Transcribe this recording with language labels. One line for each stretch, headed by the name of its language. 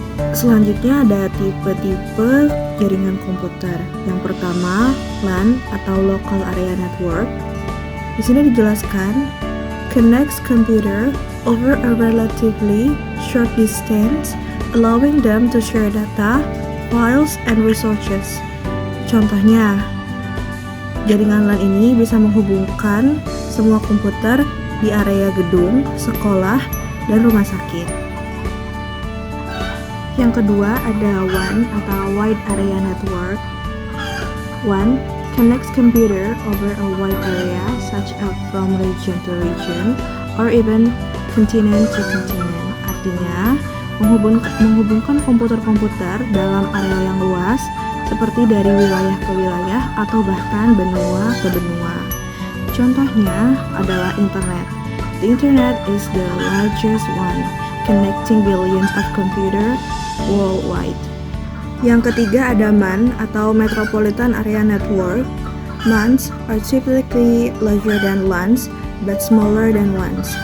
Indonesian: Selanjutnya ada tipe-tipe jaringan komputer. Yang pertama, LAN atau Local Area Network. Di sini dijelaskan,
English: connects computer over a relatively short distance, allowing them to share data, files, and resources.
Indonesian: Contohnya, jaringan LAN ini bisa menghubungkan semua komputer di area gedung, sekolah, dan rumah sakit. Yang kedua ada WAN atau Wide Area Network.
English: WAN connects computer over a wide area such as from region to region or even continent to continent.
Indonesian: Artinya menghubungkan komputer-komputer dalam area yang luas seperti dari wilayah ke wilayah atau bahkan benua ke benua. Contohnya adalah internet.
English: The internet is the largest one, connecting billions of computers worldwide.
Indonesian: Yang ketiga ada MAN atau Metropolitan Area Network.
English: MANs are typically larger than LANs but smaller than WANs.